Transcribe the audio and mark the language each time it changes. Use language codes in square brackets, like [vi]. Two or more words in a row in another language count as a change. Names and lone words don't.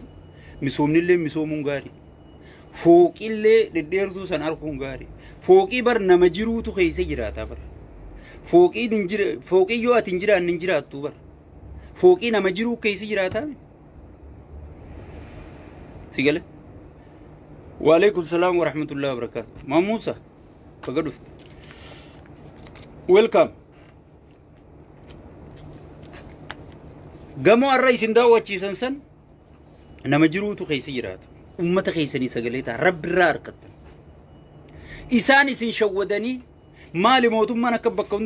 [om] Misoomnillee misoomuun gaarii. Fooqillee dhedheertuu san arguun gaarii. Fooqii bar nama jiruutu keessa jiraata bar. Fooqii yoo ati hin jiraanne hin jiraattu bar. fooqii nama jiruu keessa jiraataa si gale [ar] وعليكم السلام ورحمة الله وبركاته [om] mamusa baga dhufte welcome gamoo arra isin daawwachiisan san nama jiruutu keessa jiraata ummata keessanii sagalee ta'a rabbi irraa harkattan isaan isin shawwadanii maali mootummaan akka bakka hunda